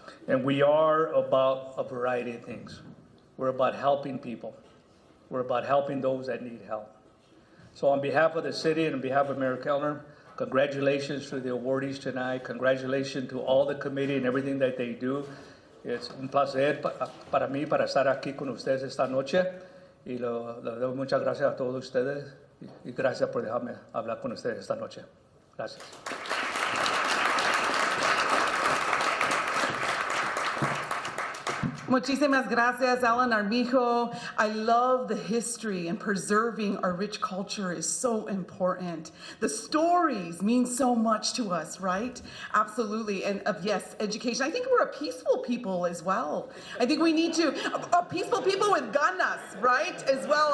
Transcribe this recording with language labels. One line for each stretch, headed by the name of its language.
English: And we are about a variety of things. We're about helping people. We're about helping those that need help. So on behalf of the city and on behalf of Mayor Kellner, congratulations to the awardees tonight. Congratulations to all the committee and everything that they do.
Spanish: Es un placer para mí para estar aquí con ustedes esta noche. Y le doy muchas gracias a todos ustedes. Y gracias por dejarme hablar con ustedes esta noche. Gracias. Muchísimas gracias, Alan Armijo.
English: I love the history, and preserving our rich culture is so important. The stories mean so much to us, right? Absolutely. And yes, education. I think we're a peaceful people as well. I think we need to, a peaceful people with ganas, right? As well.